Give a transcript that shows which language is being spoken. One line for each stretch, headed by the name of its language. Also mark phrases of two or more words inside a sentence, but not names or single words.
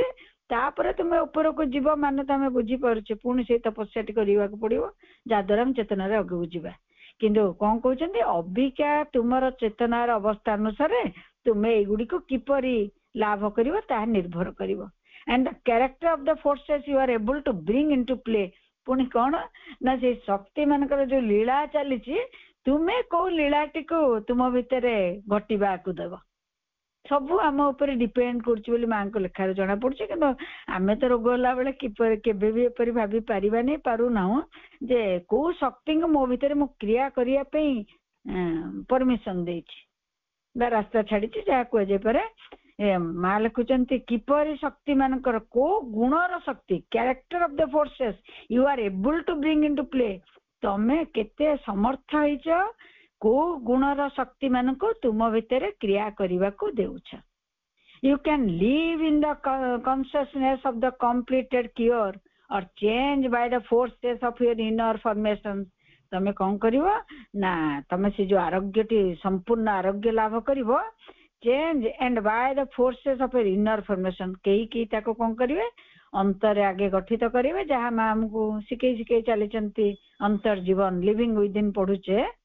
Odia: ତାପରେ ତୁମେ ଉପରକୁ ଯିବ ମାନେ ତମେ ବୁଝିପାରୁଛେ ପୁଣି ସେଇ ତପସ୍ୟାଟି କରିବାକୁ ପଡିବ ଯାହାଦ୍ୱାରା ଆମେ ଚେତନାରେ ଆଗକୁ ଯିବା। କିନ୍ତୁ କଣ କହୁଛନ୍ତି, ଅବିକା ତୁମର ଚେତନାର ଅବସ୍ଥା ଅନୁସାରେ ତୁମେ ଏଇଗୁଡିକୁ କିପରି ଲାଭ କରିବ ତାହା ନିର୍ଭର କରିବ।
English: and the character of the forces you are able to bring into play।
Odia: ପୁଣି କଣ ନା ସେଇ ଶକ୍ତି ମାନଙ୍କର ଯୋଉ ଲୀଳା ଚାଲିଛି ତୁମେ କୋଉ ଲୀଳାଟିକୁ ତୁମ ଭିତରେ ଘଟିବାକୁ ଦେବ, ସବୁ ଆମ ଉପରେ ଡିପେଣ୍ଡ କରୁଛି ବୋଲି ମାଙ୍କ ଲେଖାରେ ଜଣା ପଡୁଛି। କିନ୍ତୁ ଆମେ ତ ରୋଗ ହେଲା ବେଳେ କେବେ ବି ଏପରି ଭାବି ପାରିବାନି, ପାରୁନାହୁଁ ଯେ କୋଉ ଶକ୍ତିଙ୍କୁ ମୋ ଭିତରେ ମୁଁ କ୍ରିୟା କରିବା ପାଇଁ ପରମିଶନ ଦେଇଛି ବା ରାସ୍ତା ଛାଡିଛି, ଯାହା କୁହାଯାଇପାରେ। ମା ଲେଖୁଛନ୍ତି କିପରି ଶକ୍ତି ମାନଙ୍କର କୋଉ ଗୁଣର ଶକ୍ତି,
English: character of the forces you are able to bring into play.
Odia: ତମେ କେତେ ସମର୍ଥ ହେଇଛ କୋଉ ଗୁଣର ଶକ୍ତି ମାନଙ୍କୁ ତୁମ ଭିତରେ କ୍ରିୟା କରିବାକୁ ଦେଉଛ।
English: You can live in the consciousness of the completed cure or change by the forces of your inner formations।
Odia: ତମେ କଣ କରିବ ନା ତମେ ସେ ଯୋଉ ଆରୋଗ୍ୟଟି ସମ୍ପୂର୍ଣ୍ଣ ଆରୋଗ୍ୟ ଲାଭ କରିବ,
English: change and by the forces of your inner formation.
Odia: କେହି ତାକୁ କଣ କରିବେ, ଅନ୍ତରରେ ଆଗେ ଗଠିତ କରିବେ, ଯାହା ମା ଆମକୁ ଶିଖେଇ ଚାଲିଛନ୍ତି ଅନ୍ତର ଜୀବନ
English: living within
Odia: ପଢୁଛେ।